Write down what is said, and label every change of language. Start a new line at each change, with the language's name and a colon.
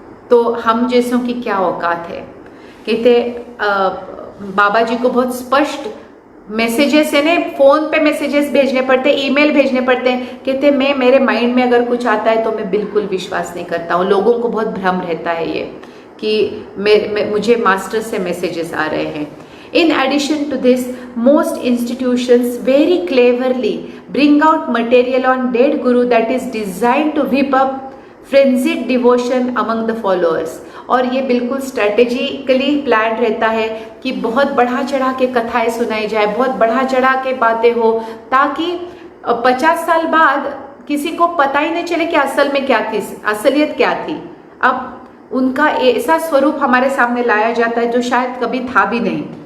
Hindi: तो हम जैसों की क्या औकात है. कहते बाबा जी को बहुत स्पष्ट मैसेजेस है ना, फ़ोन पे मैसेजेस भेजने पड़ते, ईमेल भेजने पड़ते हैं. कहते मैं मेरे माइंड में अगर कुछ आता है तो मैं बिल्कुल विश्वास नहीं करता हूँ. लोगों को बहुत भ्रम रहता है ये कि मुझे मास्टर से मैसेजेस आ रहे हैं.
English: In addition to this, most institutions very cleverly bring out material on dead guru that is designed to whip up frenzied devotion among the followers.
Hindi: और ये बिल्कुल स्ट्रेटेजिकली प्लान रहता है कि बहुत बढ़ा चढ़ा के कथाएं सुनाई जाए, बहुत बढ़ा चढ़ा के बातें हो, ताकि 50 साल बाद किसी को पता ही नहीं चले कि असल में क्या थी, असलियत क्या थी. अब उनका ऐसा स्वरूप हमारे सामने लाया जाता है जो शायद कभी था भी नहीं.